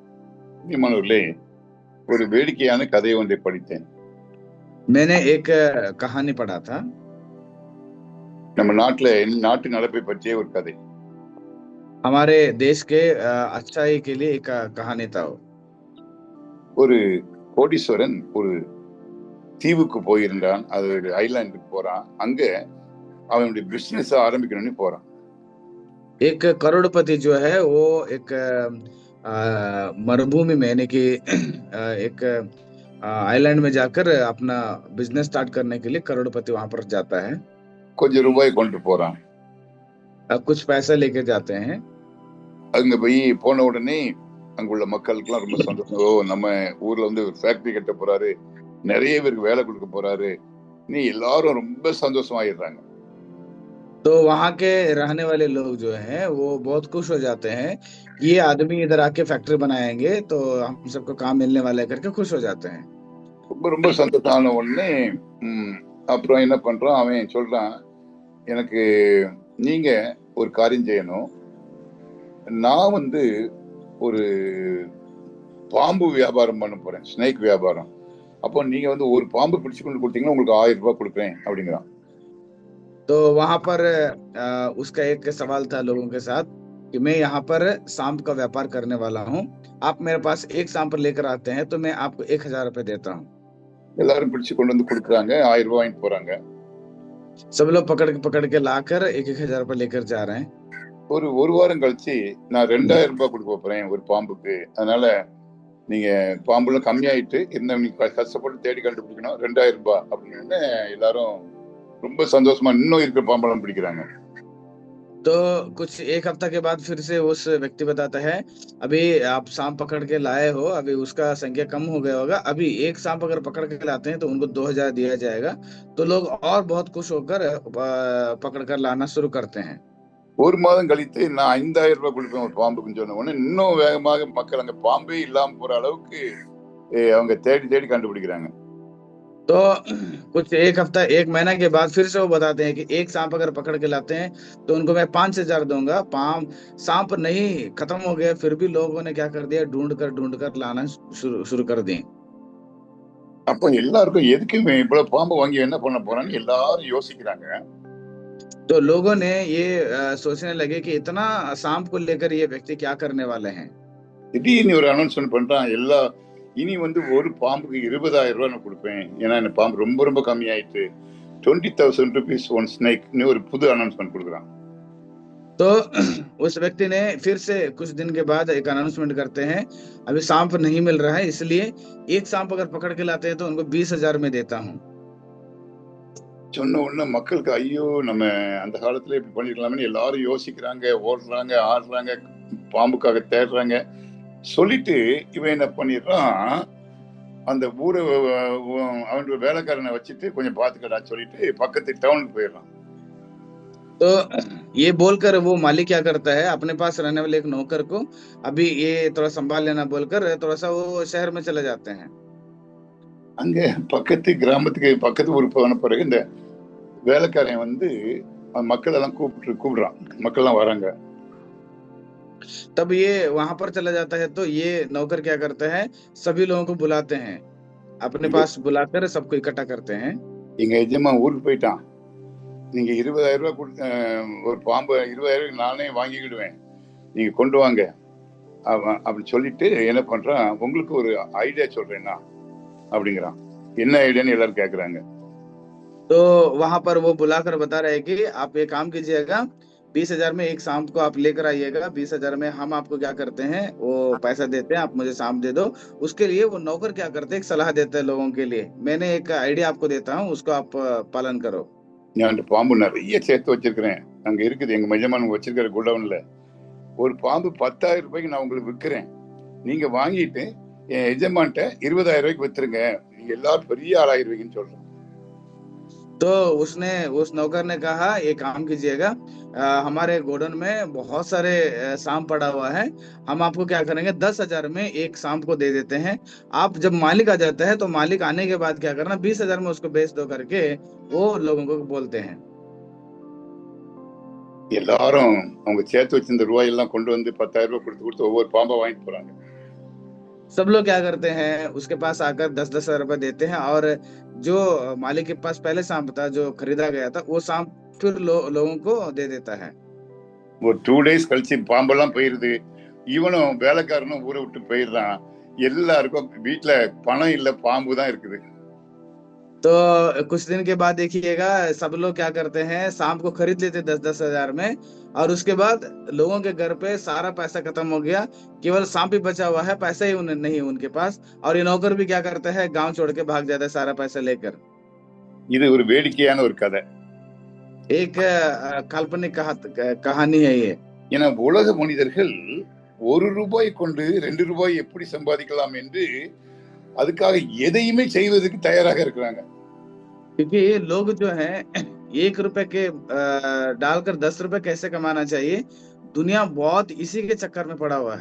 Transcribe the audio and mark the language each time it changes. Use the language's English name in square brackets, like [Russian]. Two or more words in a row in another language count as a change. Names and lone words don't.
[Tamil] ஒரு வேடிக்கையான கதை ஒன்றை படித்தேன். [Hindi] मैंने एक कहानी पढ़ा था। [Tamil] நம்ம நாட்டு நடப்பை பற்றிய ஒரு கதை. [Hindi] हमारे देश के अच्छाई के लिए एक कहानी था। [Tamil] ஒரு கோடீஸ்வரன் ஒரு தீவுக்கு போயிருந்தான். அது ஒரு ஐலாண்டுக்கு போறான். அங்க அவனுடைய பிசினஸ் ஆரம்பிக்கணும்னு போறான். [Hindi] एक करोड़पति जो है वो एक मरुभूमि में यानी कि एक आइलैंड में जाकर अपना [English] business start [Hindi] करने के लिए करोड़पति वहां पर जाता है। [Tamil] கொஞ்சம் ரூபாய் கொண்டு போறான். [Hindi] कुछ पैसा लेके जाते हैं। [Tamil] அங்க போய் போன உடனே அங்குள்ள மக்களுக்கெல்லாம் ரொம்ப சந்தோஷம். ஓ, நம்ம ஊர்ல ஒரு ஃபேக்டரி கட்ட போறாரு, நிறைய பேருக்கு வேலை கொடுக்க போறாரு, நீ எல்லாரும் ரொம்ப சந்தோஷமாயிடுறாங்க. [Hindi] तो वहां के रहने वाले लोग जो हैं वो बहुत खुश हो जाते हैं, ये आदमी इधर आके फैक्ट्री बनाएंगे तो हम सबको काम मिलने वाला है करके खुश हो जाते हैं। [Tamil] ரொம்ப ரொம்ப சந்தோஷம் ஆன உடனே அப்புறம் என்ன பண்றான், அவன் சொல்றான், எனக்கு நீங்க ஒரு காரியம் செய்யணும். நான் ஒரு பாம்பு வியாபாரம் பண்ண போறேன், ஸ்னேக் வியாபாரம். அப்போ நீங்க ஒரு பாம்பு பிடிச்சு கொண்டு கொடுத்தீங்கன்னா உங்களுக்கு 1000 ரூபாய் கொடுப்பேன் அப்படிங்கிறான். [Hindi] तो वहां पर उसका एक सवाल था लोगों के साथ कि मैं यहाँ पर सांप का व्यापार करने वाला हूँ, आप मेरे पास एक सांप लेकर आते हैं तो मैं आपको 1000 रुपए देता हूँ। [Tamil] எல்லாரும் பிடிச்சு கொண்டு கொடுக்குறாங்க, 1000 ரூபாய் வாங்கிட்டு போறாங்க. [Hindi] सब लोग पकड़ के लाकर 1000 रुपए लेकर जा रहे हैं। [Tamil] ஒரு வாரம் கழிச்சு நான் 2000 ரூபாய் கொடுக்க போறேன் ஒரு பாம்புக்கு. அதனால நீங்க பாம்புலாம் கம்மியாயிட்டு இருந்தா நீங்க கஷ்டப்பட்டு தேடி கண்டுபிடிக்கணும், 2000 ரூபாய் அப்படின்னு எல்லாரும் ரொம்ப சந்தோஷமா இன்னும் இருக்கிற பாம்பெல்லாம் பிடிக்கிறாங்க. [Hindi] तो कुछ एक हफ्ता के बाद फिर से उस व्यक्ति बताता है, अभी आप सांप पकड़ के लाए हो, अभी उसका संख्या कम हो गया होगा, अभी एक सांप अगर पकड़ के लाते हैं तो उनको 2000 दिया जाएगा। तो लोग और बहुत खुश होकर पकड़ कर लाना शुरू करते हैं। [Tamil] ஒரு மாதம் கழித்து நான் 5000 ரூபாய் கொடுப்பேன் ஒரு பாம்புக்குன்னு சொன்ன உடனே இன்னும் வேகமாக மக்கள் அங்க பாம்பே இல்லாம போற அளவுக்கு அவங்க தேடி தேடி கண்டுபிடிக்கிறாங்க. [Hindi] तो कुछ एक हफ्ता एक महीना के बाद फिर से वो बताते हैं कि एक सांप अगर पकड़ के लाते हैं तो उनको मैं 5000 दूंगा। सांप नहीं खत्म हो गया, फिर भी लोगों ने क्या कर दिया, ढूंढ कर लाना शुरू कर दिए। [Tamil] அப்போ எல்லாருக்கும் எதுக்கு இவ்வளவு பாம்பு வாங்கி என்ன பண்ண போறான்னு எல்லாரும் யோசிக்கிறாங்க. [Hindi] तो लोगों ने ये सोचने लगे कि इतना सांप को लेकर ये व्यक्ति क्या करने वाले हैं। [Tamil] திடீர்னு ஒரு அனௌன்ஸ்மெண்ட் பண்றான், இனி ஒரு பாம்புக்கு 20000 ரூபாய் நான் கொடுப்பேன், ஏன்னா இந்த பாம்பு ரொம்ப ரொம்ப கம்மியாயிட்டு 20,000 [English] rupees one snake [Tamil] ஒரு புது அனௌன்ஸ்மெண்ட் கொடுக்குறான். [Hindi] तो उस व्यक्ति ने फिर से कुछ दिन के बाद एक अनाउंसमेंट करते हैं, अभी सांप नहीं मिल रहा है, इसलिए एक सांप अगर पकड़ के लाते हैं तो उनको 20,000 में देता हूँ। [Tamil] சொன்ன உடனே மக்களுக்கு ஐயோ நம்ம அந்த காலத்துல இப்படி பண்ணிருக்கலாம்னு எல்லாரும் யோசிக்கிறாங்க, ஓடுறாங்க, ஆடுறாங்க, பாம்புக்காக தேடுறாங்க. சொல்லிட்டு இவன் என்ன பண்ணிடுறான், அந்த ஊரை அவனுடைய வேலைக்காரனை வச்சுட்டு கொஞ்சம் பாத்துக்கடா சொல்லிட்டு பக்கத்து டவுனுக்கு போயிடறான். [Hindi] तो ये बोलकर वो मालिक क्या करता है, अपने पास रहने वाले एक नौकर को अभी ये थोड़ा संभाल लेना बोलकर थोड़ा सा वो शहर में चले जाते हैं। [Tamil] அங்க பக்கத்து கிராமத்துக்கு பக்கத்து ஊருக்கு போன பிறகு இந்த வேலைக்காரன் வந்து மக்கள் எல்லாம் கூப்பிடுறான், மக்கள் எல்லாம் வராங்க. [Hindi] तब ये वहां पर चला जाता है तो ये नौकर क्या करते हैं, सभी लोगों को बुलाते हैं, अपने [Tamil] இங்க [Hindi] पास बुलाकर सबको इकट्ठा करते हैं। [Tamil] எங்க எஜமான் ஊருக்கு போயிட்டான், நீங்க 20,000 ரூபாய் கொடுத்து ஒரு பாம்பு 20,000 நானே வாங்கிக்கிடுவேன், நீங்க கொண்டு வாங்க அப்படி சொல்லிட்டு என்ன பண்றான், உங்களுக்கு ஒரு ஐடியா சொல்றேன்னா அப்படிங்கிறான். என்ன ஐடியான்னு எல்லாரும் கேக்குறாங்க. [Hindi] तो वहां पर वो बुलाकर बता रहे हैं कि आप ये काम कीजिएगा, 20,000 में एक शाम को आप लेकर आइएगा, 20,000 में हम आपको क्या करते हैं वो पैसा देते हैं, आप मुझे शाम दे दो। उसके लिए वो नौकर क्या करते हैं, एक सलाह देते हैं लोगों के लिए, मैंने एक आइडिया आपको देता हूँ, उसको आप पालन करो। [Tamil] நான் அந்த பாம்பு நிறைய சேர்த்து வச்சிருக்கிறேன், அங்க இருக்குது எங்க மெஜமான் வச்சிருக்கிற குடவுன்ல. ஒரு பாம்பு 10,000 ரூபாய்க்கு நான் உங்களுக்கு விற்கிறேன், நீங்க வாங்கிட்டு என் எஜமான்ட்ட 20,000 ரூபாய்க்கு வித்துருங்க, நீங்க எல்லாரும் பெரிய ஆளாயிருவீங்கன்னு சொல்றேன். [Hindi] तो उसने उस नौकर ने कहा ये काम कीजिएगा, हमारे गोडाउन में बहुत सारे सांप पड़ा हुआ है, हम आपको क्या करेंगे 10,000 में एक सांप को दे देते हैं, आप जब मालिक आ जाता है तो मालिक आने के बाद क्या करना 20,000 में उसको बेच दो करके वो लोगों को बोलते हैं। [Tamil] எல்லாரும் அவங்க சேர்த்து வச்சிருந்த ரூபாய் எல்லாம் கொண்டு வந்து 10,000 ரூபாய் கொடுத்து ஒவ்வொரு பாம்பா வாங்கிட்டு போறாங்க. [Hindi] सब लोग क्या करते हैं, उसके पास आकर 10,000 रुपए देते हैं, और जो मालिक के पास पहले सांप था जो खरीदा गया था वो सांप फिर लोगों को दे देता है। [Tamil] ஒரு 2 days கழிச்சு பாம்பெல்லாம் போயிருது, இவனும் வேலைக்காரனும் ஊரை விட்டு போயிடுறான், எல்லாருக்கும் வீட்டுல பணம் இல்ல, பாம்பு தான் இருக்குது. [Hindi] तो कुछ दिन के बाद देखिएगा सब लोग क्या करते हैं, सांप को खरीद लेते 10-10 हजार में, और उसके बाद लोगों के घर पे सारा पैसा खत्म हो गया, केवल सांप ही बचा हुआ है, पैसा ही नहीं उनके पास, और ये नौकर भी क्या करता है गांव छोड़ के भाग जाता है सारा पैसा लेकर। [Tamil] இது ஒரு வேடிக்கையான ஒரு கதை, [Hindi] एक काल्पनिक कहानी है ये। [Tamil] ஏன்னா உலக மனிதர்கள் 1 ரூபாய் கொண்டு 2 ரூபாய் எப்படி சம்பாதிக்கலாம் என்று அதுக்காக எதையுமே செய்வதற்கு தயாராக இருக்கிறாங்க. [Hindi] क्योंकि लोग जो है 1 रुपए के डालकर 10 रुपए कैसे कमाना चाहिए, दुनिया बहुत इसी के चक्कर में पड़ा हुआ है।